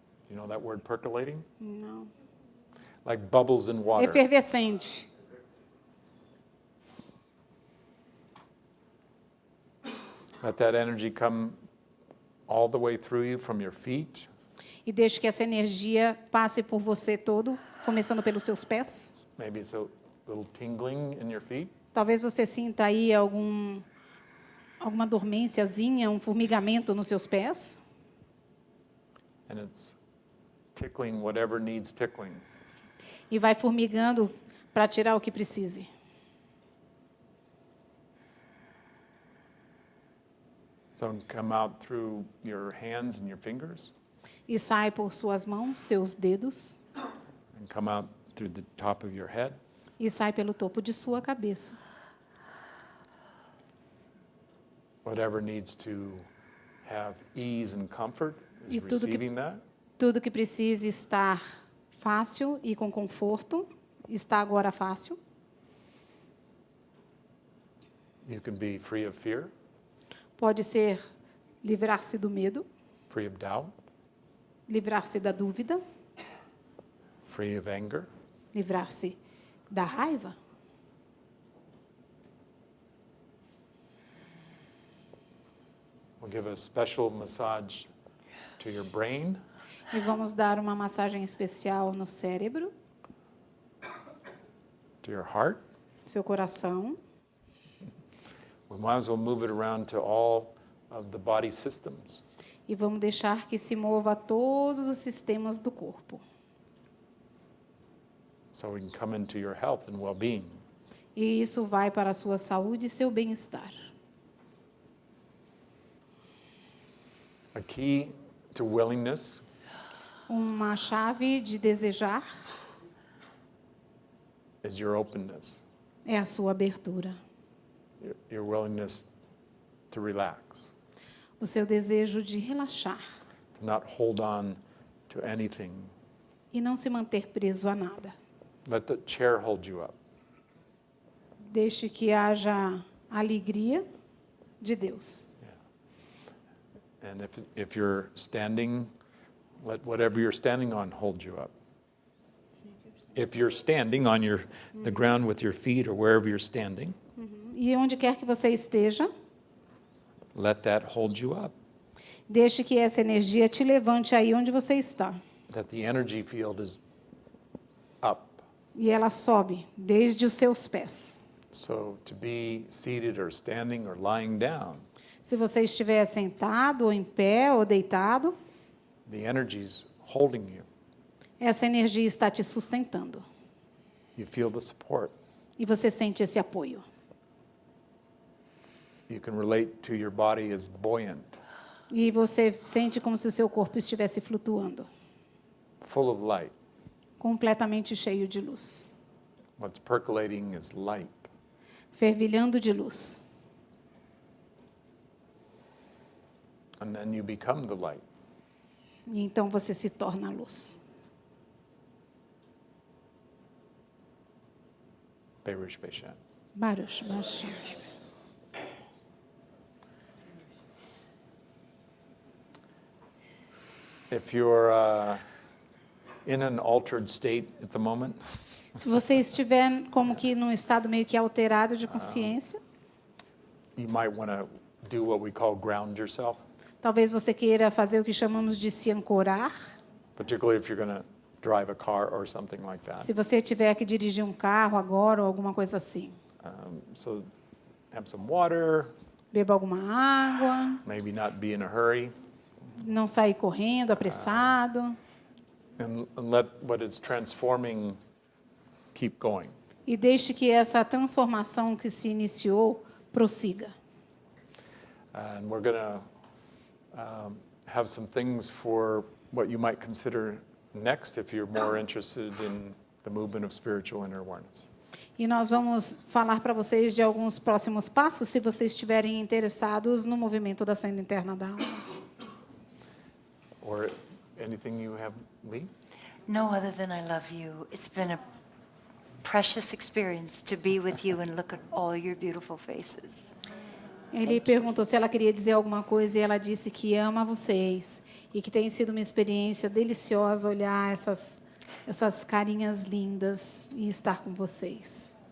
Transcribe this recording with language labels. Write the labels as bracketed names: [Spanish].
[English] You know that word percolating? [Portuguese] Não. [English] Like bubbles in water. [Portuguese] Efervescente. [English] Let that energy come all the way through you from your feet, [Portuguese] E deixe que essa energia passe por você todo, começando pelos seus pés. [English] maybe it's a little tingling in your feet. [Portuguese] Talvez você sinta aí alguma dormênciazinha, um formigamento nos seus pés. [English] And it's tickling whatever needs tickling. [Portuguese] E vai formigando para tirar o que precise. [English] So come out through your hands and your fingers, [Portuguese] E sai por suas mãos, seus dedos, [English] and come out through the top of your head. [Portuguese] e sai pelo topo de sua cabeça. [English] Whatever needs to have ease and comfort is [Portuguese] E tudo que- [English] receiving that. [Portuguese] Tudo que precise estar fácil e com conforto, está agora fácil. [English] You can be free of fear, [Portuguese] Pode ser livrar-se do medo, [English] free of doubt, [Portuguese] livrar-se da dúvida, [English] free of anger, [Portuguese] livrar-se da raiva. [English] We'll give a special massage to your brain, [Portuguese] E vamos dar uma massagem especial no cérebro, [English] to your heart. [Portuguese] seu coração. [English] We might as well move it around to all of the body systems. [Portuguese] E vamos deixar que se mova a todos os sistemas do corpo. [English] So we can come into your health and well-being. [Portuguese] E isso vai para a sua saúde e seu bem-estar. [English] A key to willingness [Portuguese] Uma chave de desejar [English] is your openness, [Portuguese] é a sua abertura. [English] your willingness to relax, [Portuguese] O seu desejo de relaxar [English] to not hold on to anything. [Portuguese] e não se manter preso a nada. [English] Let the chair hold you up. [Portuguese] Deixe que haja alegria de Deus. [English] And if you're standing, let whatever you're standing on hold you up. If you're standing on the ground with your feet or wherever you're standing, [Portuguese] E onde quer que você esteja, [English] let that hold you up. [Portuguese] deixe que essa energia te levante aí onde você está. [English] That the energy field is up. [Portuguese] E ela sobe desde os seus pés. [English] So to be seated or standing or lying down, [Portuguese] Se você estiver sentado, ou em pé, ou deitado, [English] the energy's holding you. [Portuguese] essa energia está te sustentando. [English] You feel the support. [Portuguese] E você sente esse apoio. [English] You can relate to your body as buoyant, [Portuguese] E você sente como se o seu corpo estivesse flutuando, [English] full of light. [Portuguese] completamente cheio de luz, [English] What's percolating is light. [Portuguese] fervilhando de luz. [English] And then you become the light. [Portuguese] E então você se torna a luz. Berush Beshan. [Hebrew] Baruch, Baruch. [English] If you're in an altered state at the moment, [Portuguese] Se você estiver como que num estado meio que alterado de consciência, [English] you might want to do what we call ground yourself, [Portuguese] talvez você queira fazer o que chamamos de se ancorar. [English] particularly if you're going to drive a car or something like that. [Portuguese] Se você tiver que dirigir um carro agora ou alguma coisa assim, [English] So have some water, [Portuguese] beba alguma água, [English] maybe not be in a hurry, [Portuguese] não sair correndo, apressado, [English] and let what is transforming keep going. [Portuguese] e deixe que essa transformação que se iniciou prossiga. [English] And we're going to have some things for what you might consider next if you're more interested in the movement of spiritual inner awareness. [Portuguese] E nós vamos falar para vocês de alguns próximos passos, se vocês estiverem interessados no movimento da senda interna da alma. [English] Or anything you have, Lee? No other than I love you. It's been a precious experience to be with you and look at all your beautiful faces. [Portuguese] Ele perguntou se ela queria dizer alguma coisa e ela disse que ama vocês e que tem sido uma experiência deliciosa olhar essas carinhas lindas e estar com vocês.